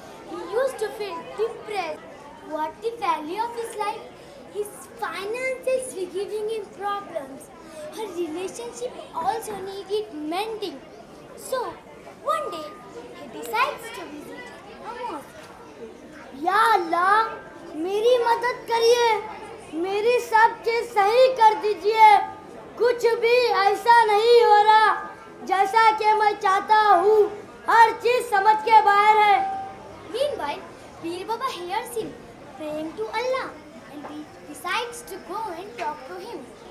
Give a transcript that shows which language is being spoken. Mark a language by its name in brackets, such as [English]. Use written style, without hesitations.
[English] He used to feel depressed. What the value of his life? His finances were giving him problems. Her relationship also needed mending. So, one day, he decides to visit a mosque. [Hindi] या अल्लाह मेरी मदद करिए, मेरी सब चीज सही कर दीजिए। कुछ भी ऐसा नहीं हो रहा जैसा कि मैं चाहता हूँ। हर चीज समझ के बाहर है। [English] Meanwhile, Pir Baba hears him praying to Allah and he decides to go and talk to him.